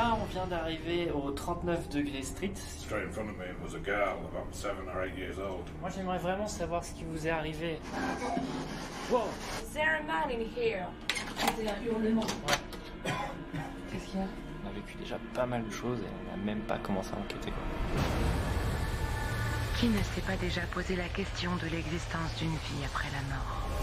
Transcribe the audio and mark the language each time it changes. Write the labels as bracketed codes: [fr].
[fr] vient d'arriver au 39 degrés Street. [en] Straight in front of me was a girl about 7 or 8 years old. [fr] Moi, j'aimerais vraiment savoir ce qui vous est arrivé. Wow! [en] Is there a man in here? [fr] C'était un hurlement. Ouais. Qu'est-ce qu'il y a? On a vécu déjà pas mal de choses et on n'a même pas commencé à enquêter, quoi. Qui ne s'est pas déjà posé la question de l'existence d'une vie après la mort?